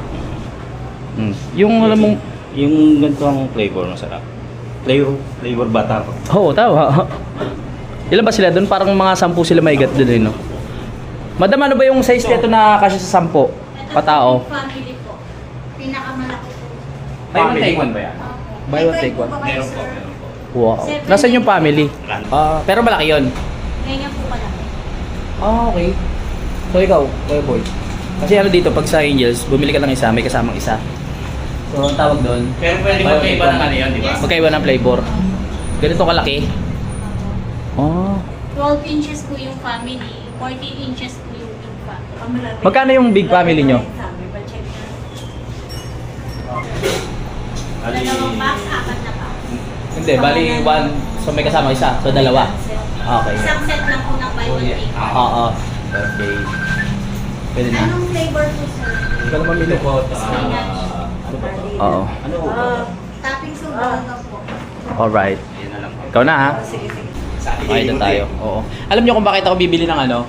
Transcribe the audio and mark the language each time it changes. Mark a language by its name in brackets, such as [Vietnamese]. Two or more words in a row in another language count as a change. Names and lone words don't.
[Filipino] Yung alam mong... Yung ganito ang flavor masarap. Flavor bata ko. Oo, tama. Ilan ba sila doon? Parang mga 10 sila maigat doon eh, no? Madam, ano ba yung size nito na kasya sa 10? Patao. Family po. Pinakamalaki po. [English] Buy one, take one [Filipino] ba yan? [English] Buy one, take one. [Filipino] Meron po. Wow. Nasaan yung family? Pero malaki yun. Ganyan po kalaki. Okay. So ikaw, Kuya Boy. Kasi ano dito, pag sa Angels, bumili ka ng isa, may kasamang isa. So ang tawag doon, Pero pwede [English] Buy one, [Filipino] magkaiba [English] take one. [Filipino] ng ano yan, di ba? magkaiba ng flavor. Ganito kalaki. Oh. 12 inches po yung family. 14 inches po yung big family. Magkano yung big family nyo? Dalawang box, 4 na box. Hindi, bali one, so may kasama isa. So dalawa. Okay. Isang set lang po ng [English] buy one take one. [Filipino] Oo. Okay. Pwede na. Anong flavor po sir? Ikaw naman mili po. Oo. Ano po? Toppings po baga po. Alright. Yan na lang po. Ikaw na ha. Sa Okay na tayo. Oo. Alam niyo kung bakit ako bibili ng ano?